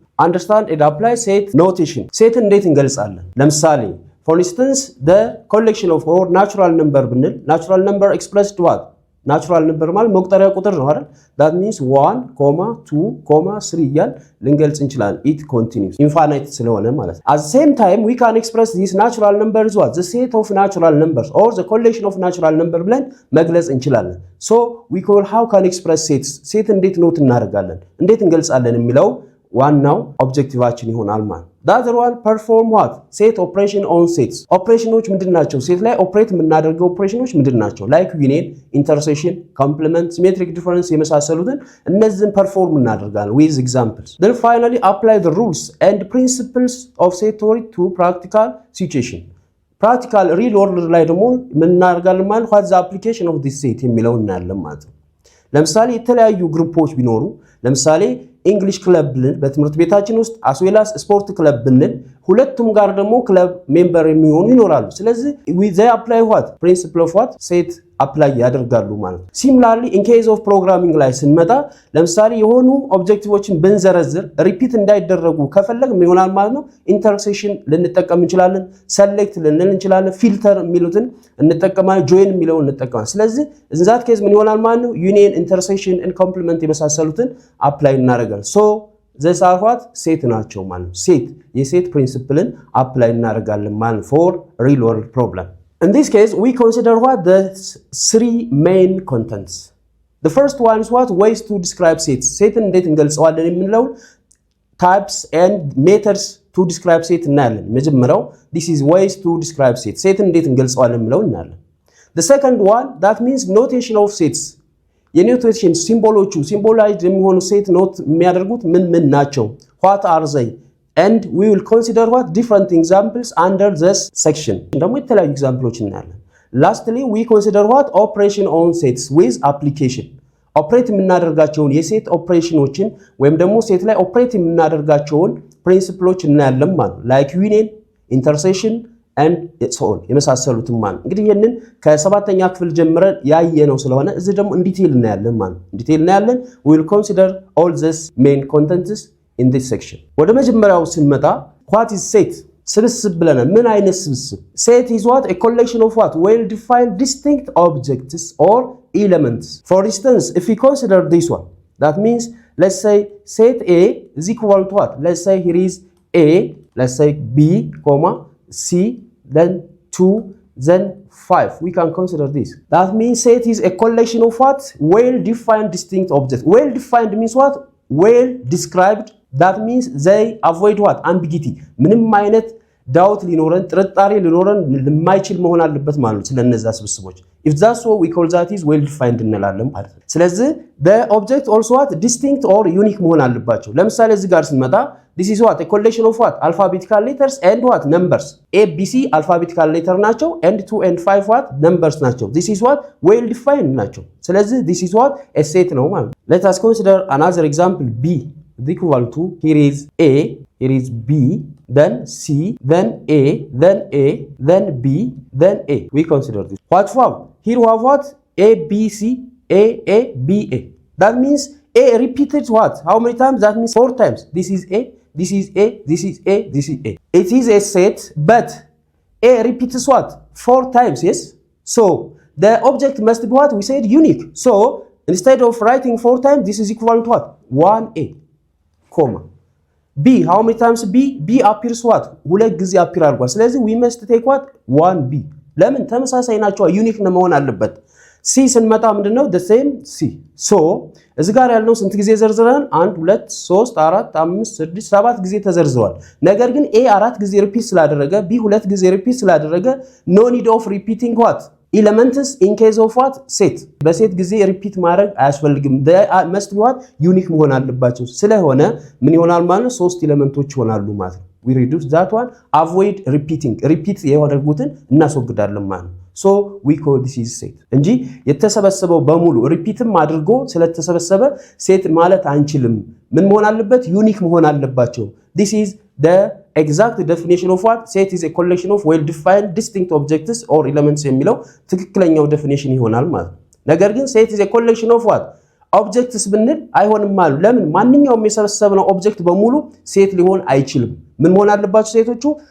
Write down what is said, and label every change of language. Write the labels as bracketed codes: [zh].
[en] Understand and apply set notation. [am] ሴት እንዴት እንገልጻለን? [en] ለምሳሌ for instance the collection of or natural number ብንል natural number expressed what? Natural number ማለት መቁጠሪያ ቁጥር ነው አይደል? That means 1, 2, 3 እያል ልንገልጽ እንችላለን. It continues infinite [am] ስለሆነ ማለት ነው. [en] At the same time we can express this natural number as what? The set of natural numbers or the collection of natural number [am] ብለን መግለጽ እንችላለን. [en] So we call how can express sets. [am] ሴት እንዴት ኖት እናደርጋለን? እንዴት እንገልጻለን የሚለው ዋናው ኦብጀክቲቫችን ይሆናል ማለት ነው. [en] The other one perform what? Set operation on sets. [am] ኦፕሬሽኖች ምንድናቸው? ሴት ላይ ኦፕሬት የምናደርገው ኦፕሬሽኖች ምንድናቸው? [en] Like union, intersection, complement, symmetric difference [am] የመሳሰሉትን እነዚህን [en] perform እናደርጋለን with examples. Then finally apply the rules and principles of set theory to practical situation. [am] Practical real world ላይ ደግሞ ምን እናደርጋለን ማለት [en] what the application of this set [am] የሚለውን እናያለን ማለት ነው። ለምሳሌ የተለያዩ ግሩፖች ቢኖሩ ለምሳሌ እንግሊሽ ክለብ ብለን በትምህርት ቤታችን ውስጥ አስዌላስ ስፖርት ክለብ ብንል ሁለቱም ጋር ደግሞ ክለብ ሜምበር የሚሆኑ ይኖራሉ። ስለዚህ [en] they apply what principle of what set [am] apply ያደርጋሉ ማለት ነው። [en] Similarly in case of programming [am] ላይ ስንመጣ ለምሳሌ የሆኑ ኦብጀክቲቮችን ብንዘረዝር ሪፒት እንዳይደረጉ ከፈለግ ምን ይሆናል ማለት ነው? ኢንተርሴክሽን ልንጠቀም እንችላለን፣ ሰሌክት ልንል እንችላለን፣ ፊልተር የሚሉትን እንጠቀማለን፣ ጆይን የሚለውን እንጠቀማለን። ስለዚህ እንዛት ኬዝ ምን ይሆናል ማለት ነው? ዩኒየን፣ ኢንተርሴክሽን and complement የመሳሰሉትን አፕላይ እናደርጋለን። [en] So these are what set [am] ናቸው ማለት ነው። ሴት የሴት ፕሪንሲፕልን አፕላይ እናደርጋለን ማለት [en] for real world problem. In this case we consider what the three main contents. The first one is what ways to describe sets. [am] ሴትን እንዴት እንገልጸዋለን የሚለው [en] types and methods to describe set [am] እናያለን። መጀመሪያው [en] this is ways to describe set. [am] ሴትን እንዴት እንገልጸዋለን የሚለው እናያለን። [en] The second one that means notation of sets. [am] የኖቴሽን ሲምቦሎቹ ሲምቦላይዝድ የሚሆኑ ሴት ኖት የሚያደርጉት ምን ናቸው? [en] What are they? And we will consider what different examples under this section. [am] ደግሞ የተለያዩ ኤግዛምፕሎች እናያለን። [en] Lastly we consider what operation on sets with application. [am] ኦፕሬት የምናደርጋቸውን የሴት ኦፕሬሽኖችን ወይም ደግሞ ሴት ላይ ኦፕሬት የምናደርጋቸውን ፕሪንሲፕሎች እናያለን ማለት ነው። [en] Like union, intersection and so on [am] የመሳሰሉትን ማለት እንግዲህ ይሄንን ከሰባተኛ ክፍል ጀምረን ያየነው ስለሆነ እዚህ ደግሞ ዲቴል እናያለን ማለት ዲቴል እናያለን። [en] we will consider all this main contents in this section. [am] ወደ መጀመሪያው ስንመጣ [en] what is set? [am] ስብስብ ብለናል። ምን አይነት ስብስብ? [en] Set is what? A collection of what? Well defined distinct objects or elements. For instance, if we consider this one, that means let's say set A is equal to what? Let's say here is A, let's say B, C, then 2, then 5. We can consider this. That means set is a collection of what? Well-defined distinct objects. Well-defined means what? Well described. That means they avoid what? Ambiguity. [am] ምንም አይነት ዳውት ሊኖረን ጥርጣሬ ሊኖረን የማይችል መሆን አለበት ማለት ነው ስለነዛ ስብስቦች። [en] If that's so we call that is well defined [am] እንላለን ማለት ነው። ስለዚህ [en] the object also what? Distinct or unique [am] መሆን አለባቸው። ለምሳሌ እዚህ ጋር ስንመጣ [en] this is what? A collection of what? Alphabetical letters and what? Numbers. A, B, C alphabetical letter ናቸው and 2 and 5 what? Numbers ናቸው. This is what? Well defined ናቸው። ስለዚህ this is what? A set [am] ነው ማለት ነው። [en] Let us consider another example. B is equal to here is A, here is B, then C, then A, then A, then B, then A. We consider this. What form? Here we have what? A, B, C, A, B, A. That means A repeated what? How many times? That means 4 times. This is A, this is A, this is A, this is A. It is a set, but A repeats what? 4 times, yes? So, the object must be what? We said unique. So, instead of writing 4 times, this is equal to what? 1A, comma. B, how many times B? B appears what? [am] ሁለት ጊዜ [en] appear አድርጓል። ስለዚህ we must take what? [am] 1B. ለምን? ተመሳሳይ ናቸው። ዩኒክ ነው መሆን አለበት። C ስንመጣ ምንድነው? [en] the same C. [am] So እዚህ ጋር ያልነው ስንት ጊዜ ዘርዝረን? 1 2 3 4 5 6 7 ጊዜ ተዘርዝሯል። ነገር ግን A 4 ጊዜ ሪፒት ስላደረገ B 2 ጊዜ ሪፒት ስላደረገ [en] no need of repeating what? Elements in case of what? Set. [am] በሴት ጊዜ ሪፒት ማድረግ አያስፈልግም። [en] they must be what? [am] unique መሆን አለባቸው። ስለሆነ ምን ይሆናል ማለት ነው? 3 ኤሌመንቶች ይሆናሉ ማለት ነው። [en] we reduce that one, avoid repeating. [am] repeat ያደርጉትን እናስወግዳለን ማለት ነው። [en] so we call this is set [am] እንጂ የተሰበሰበው በሙሉ ሪፒትም አድርጎ ስለተሰበሰበ ሴት ማለት አንችልም ምን መሆን አለበት ዩኒክ መሆን አለባቸው [en] this is the exact definition of what set is a collection of well defined distinct objects or elements [am] የሚለው ትክክለኛው definition ይሆናል ማለት ነገር ግን [en] set is a collection of what objects [am] ብንል አይሆንም ማለት ለምን ማንኛውም የሰበሰብነው ኦብጀክት በሙሉ ሴት ሊሆን አይችልም ምን መሆን አለባቸው ሴቶቹ